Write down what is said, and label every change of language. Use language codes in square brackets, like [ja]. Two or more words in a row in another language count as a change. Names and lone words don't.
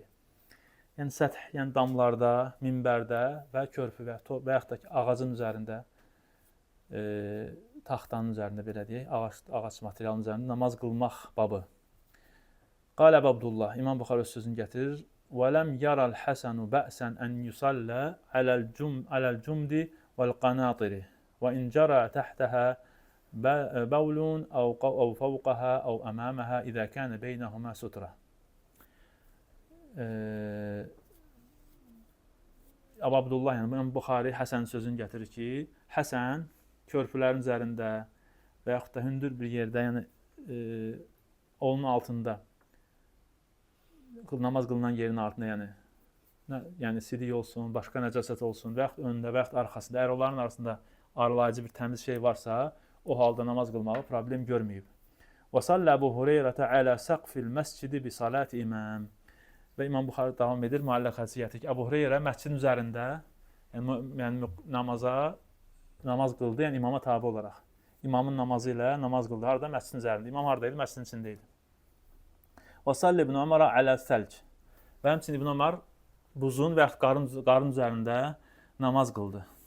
[az] Yəni səth, yəni damlarda, minbərdə və körpü və yaxud da ki, ağacın üzərində, taxtanın üzərində belə deyək, ağac materialının üzərində namaz qılmaq babı. Qalə Abdullah, İmam Buxari öz sözünü gətirir. [ar] وَلَمْ يَرَ الْحَسَنُ بَأْسًا أَنْ يُصَلَّى عَلَى الْجُمْدِ وَالْقَنَاطِرِ وَإِنْ جَرَى تَحْتَهَا بَوْلٌ أَوْ فَوْقَهَا أَوْ أَمَامَهَا إِذَا كَانَ بَيْنَهُمَا سُتْرَةٌ. [az] Abdullah, yəni İmam Buxari Həsən sözünü gətirir ki, Həsən körpülərin üzərində və yaxud da hündür bir yerdə, yəni onun altında, namaz qılınan yerin altında, yəni sidik olsun, başqa nəcasət olsun və yaxud önündə və yaxud arxasında, əgər onların arasında aralayıcı bir təmiz şey varsa, o halda namaz qılmağı problem görməyib. [ar] وصلى أبو هريرة على سقف المسجد بصلاة الإمام. [az] Və İmam Buxari davam edir, müəlləq hədisi ki, Əbu Hureyrə məscidin üzərində, yəni namaz qıldı, yəni imama tabi olaraq. İmamın namazı ilə namaz qıldı. Harada? Məscidin üzərində. İmam haradaydı? Məscidin içindəydi. [ar] وصلى ابن عمر على الثلج. [az] Və həmçinin İbn Ömər buzun və yaxud qarın üzərində namaz qıldı.